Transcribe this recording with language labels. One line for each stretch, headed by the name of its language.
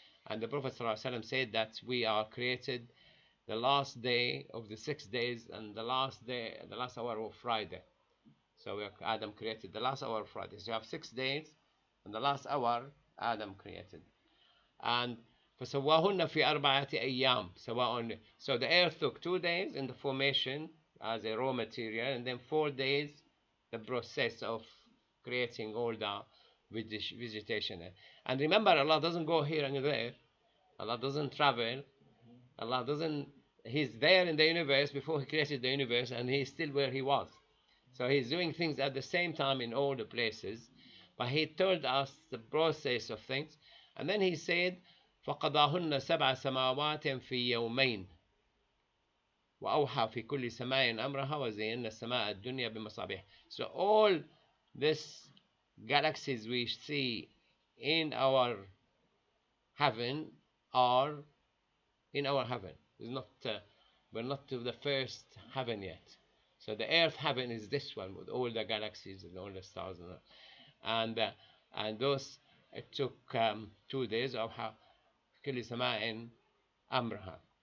English: And the Prophet ﷺ said that we are created the last day of the 6 days, and the last hour of Friday. So Adam created the last hour of Friday. So you have 6 days, and the last hour Adam created.
Arabic: And فسواهن في أربعة أيام سواء.
English: So the earth took 2 days in the formation as a raw material, and then 4 days the process of creating all the vegetation. And remember, Allah doesn't go here and there. Allah doesn't travel. Allah doesn't. He's there in the universe before He created the universe, and He's still where He was. So He's doing things at the same time in all the places. But He told us the process of things. And then He said,
Arabic: فَقَضَاهُنَّ سَبْعَ سَمَاوَاتٍ فِي يَوْمَيْنِ وَأَوْحَى فِي كُلِّ سَمَاءٍ أَمْرَهَا وَزَيَّنَّا السَّمَاءَ الدُّنْيا بِمَصَابِيحَ.
English: So all these galaxies we see in our heaven are in our heaven. It's not, we're not to the first heaven yet. So the earth heaven is this one with all the galaxies and all the stars, and those it took 2 days of
Arabic: كل سماء أمرها.